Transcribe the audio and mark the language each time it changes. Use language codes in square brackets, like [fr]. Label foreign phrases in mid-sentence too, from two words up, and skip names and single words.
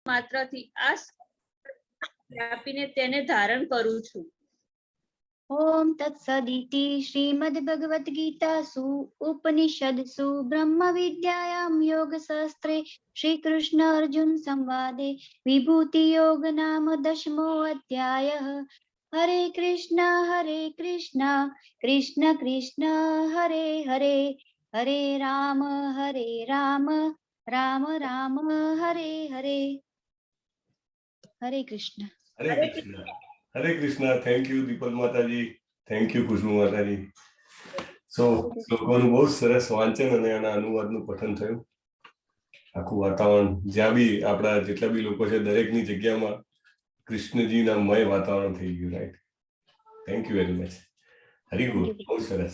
[gu] માત્રથી આ આપીને તેને ધારણ કરું છું. [sa] ओम तत्सदिति श्रीमद्भगवद्गीतासु उपनिषदसु ब्रह्मविद्यायां योगशास्त्रे श्रीकृष्ण अर्जुन संवादे विभूति योग नाम 10मो अध्यायः. हरे कृष्ण कृष्ण कृष्ण हरे हरे, हरे राम राम राम हरे हरे. हरे कृष्ण. हरे कृष्ण. हरे कृष्ण. [en] thank you दीपल माताजी, thank you खुशबू माताजी. [gu] સો લોકોનું બહુ સરસ વાંચન અને આના અનુવાદનું પઠન થયું. આખું વાતાવરણ જ્યાં બી આપણા જેટલા બી લોકો છે દરેકની જગ્યામાં કૃષ્ણજીના મય વાતાવરણ થઈ ગયું. રાઈટ, [en] thank you very much. [gu] હરી બોલ, બહુ સરસ.